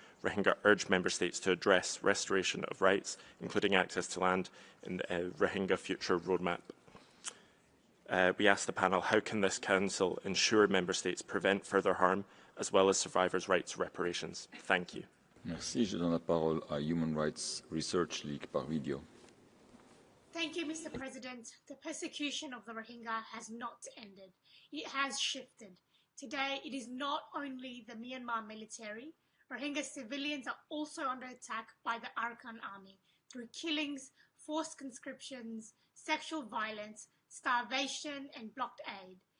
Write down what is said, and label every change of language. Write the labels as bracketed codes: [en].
[en] Rohingya urged Member States to address restoration of rights, including access to land, in the Rohingya Future Roadmap. We asked the panel, how can this Council ensure Member States prevent further harm, as well as survivors' rights reparations? Thank you. [fr] Merci. Je donne la parole à Human Rights Research League par video. [en] Thank you, Mr. President. The persecution of the Rohingya has not ended. It has shifted. Today, it is not only the Myanmar military. Rohingya civilians are also under attack by the Arakan army through killings, forced conscriptions, sexual violence, starvation, and blocked aid.